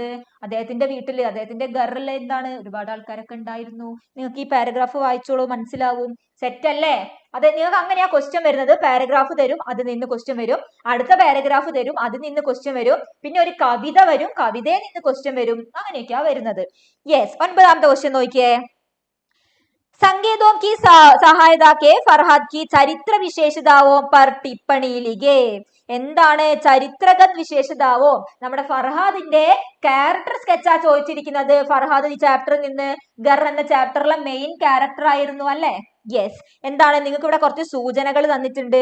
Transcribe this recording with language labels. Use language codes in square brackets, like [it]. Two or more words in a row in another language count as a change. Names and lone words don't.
[ml] അദ്ദേഹത്തിന്റെ വീട്ടില്, അദ്ദേഹത്തിന്റെ ഗറിൽ എന്താണ്, ഒരുപാട് ആൾക്കാരൊക്കെ ഉണ്ടായിരുന്നു. നിങ്ങൾക്ക് ഈ പാരഗ്രാഫ് വായിച്ചോളൂ, മനസ്സിലാവും. സെറ്റ് അല്ലേ? അതെ, നിങ്ങൾക്ക് അങ്ങനെയാ ക്വസ്റ്റ്യൻ വരുന്നത്. പാരഗ്രാഫ് തരും, അതിൽ നിന്ന് ക്വസ്റ്റ്യൻ വരും. അടുത്ത പാരഗ്രാഫ് തരും, അതിൽ നിന്ന് ക്വസ്റ്റ്യൻ വരും. പിന്നെ ഒരു കവിത വരും, കവിതയിൽ നിന്ന് ക്വസ്റ്റ്യൻ വരും. അങ്ങനെയൊക്കെയാ വരുന്നത്. യെസ്, 9ാമത്തെ ക്വസ്റ്റ്യൻ നോക്കിയേ. [hi] संकेतों की सहायता के फरहाद की चरित्र विशेषताओं पर टिप्पणी लिखें. [ml] എന്താണ് [hi] चरित्रगत विशेषताओं? [ml] നമ്മുടെ ഫർഹാദിന്റെ [en] character sketch [ml] ചോദിച്ചിരിക്കുന്നത്. ഫർഹാദ് ഈ ചാപ്റ്ററിൽ നിന്ന് ഗർ എന്ന ചാപ്റ്ററിലെ [en] main character [ml] ആയിരുന്നു അല്ലെ? യെസ്. എന്താണ്, നിങ്ങൾക്ക് ഇവിടെ കുറച്ച് സൂചനകൾ തന്നിട്ടുണ്ട്.